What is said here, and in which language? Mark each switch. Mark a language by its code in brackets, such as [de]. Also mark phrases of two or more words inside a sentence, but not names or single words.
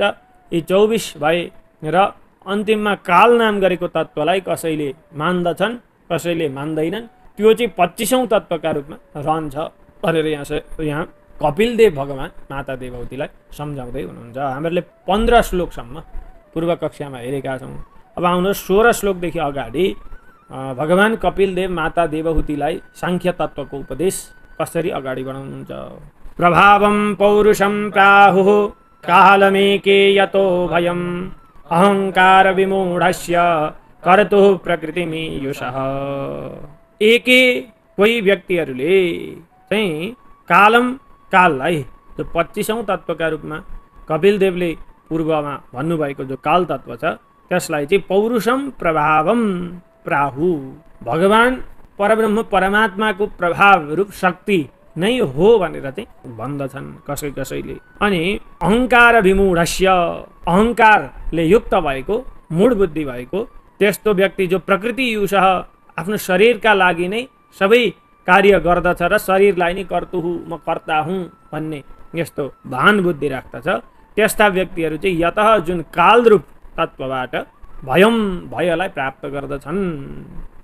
[ne] यी 24 भए र अन्तिममा काल नाम गरेको तत्त्वलाई कसैले मान्दछन् कसैले मान्दैनन्, त्यो चाहिँ 25औं तत्त्वका रूपमा रहन्छ भनेर यहाँ कपिलदेव भगवान माता देवहूतिलाई सम्झाउँदै हुनुहुन्छ। हामीहरूले 15 श्लोकसम्म पूर्व कक्षामा हेरेका छौँ। अब आउनु 16 श्लोकदेखि अगाडि भगवान कपिलदेव माता देवहूतिलाई सांख्य तत्त्वको उपदेश कसरी अगाडि बढाउनुहुन्छ। [sa] प्रभावं पौरुषं प्राहुः कालमेके यतो भयम् अहंकार विमूढस्य कर्तुः प्रकृतिमीयुषः। [ne] एके कोही व्यक्तिहरूले चाहिँ काललाई जो 25औं तत्त्वका रूपमा कपिलदेवले पूर्वमा भन्नुभएको जो काल तत्त्व छ त्यसलाई चाहिँ [sa] पौरुषम प्रभावम प्राहु, [ne] भगवान परब्रह्म परमात्माको प्रभाव रूप शक्ति नै हो भनेर चाहिँ भन्दछन् कसैले। अनि [sa] अहंकार विमूढस्य, [ne] अहंकारले युक्त भएको मूढ बुद्धि भएको त्यस्तो व्यक्ति जो [sa] प्रकृति युषः [ne] आफ्नो शरीरका लागि नै सबै कार्य गर्दछ र शरीरलाई नै कर्तुहु म कर्ता हुँ भन्ने यस्तो भान बुद्धि राख्दछ, त्यस्ता व्यक्तिहरू चाहिँ यतः जुन कालरूप तत्त्वबाट भयलाई प्राप्त गर्दछन्।